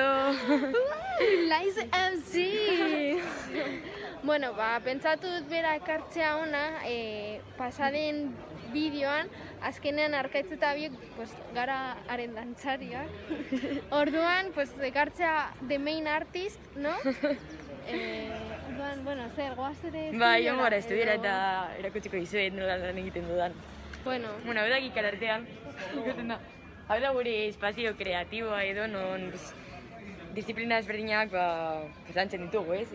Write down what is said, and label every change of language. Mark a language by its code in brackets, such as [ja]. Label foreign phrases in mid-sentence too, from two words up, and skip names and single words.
[eu] Laiz MC! Bueno, pentsatu dut bera ekartzea ona, pasaden bideoan, azkenean Arkaitz eta biok gara haren dantzariak. Orduan, ekartzea [en] the main artist, [eu] no? Orduan, bueno, zer, goaz ere estudiara? Bai, joan gara estudiara eta erakutsiko dizuet nola lan egiten dudan. Bueno, Hau da gikalartean, ikusten da. Hau da gure espazio kreatiboa edo non disiplina ezberdinak lantzen ditugu, ez?